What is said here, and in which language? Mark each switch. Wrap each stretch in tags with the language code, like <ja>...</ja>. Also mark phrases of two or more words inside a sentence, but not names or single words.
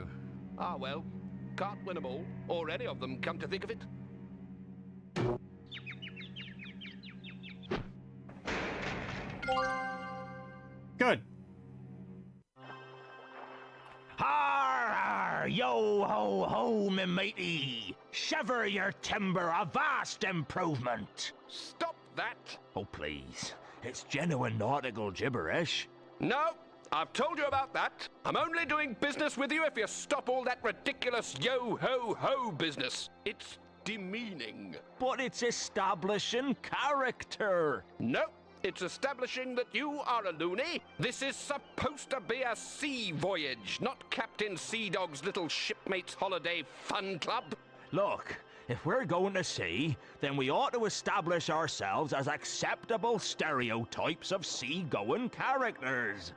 <en>Afraid so. Ah, well, can't win them all, or any of them, come to think of it. Good. Har, yo ho ho, me matey. Shiver your timber, a vast improvement. Stop that! Oh, please. It's genuine nautical gibberish. No, I've told you about that. I'm only doing business with you if you stop all that ridiculous yo-ho-ho business. It's demeaning. But it's establishing character. No, it's establishing that you are a loony. This is supposed to be a sea voyage, not Captain Sea Dog's little shipmates holiday fun club. Look, if we're going to sea, then we ought to establish ourselves as acceptable stereotypes of sea-going characters.</en>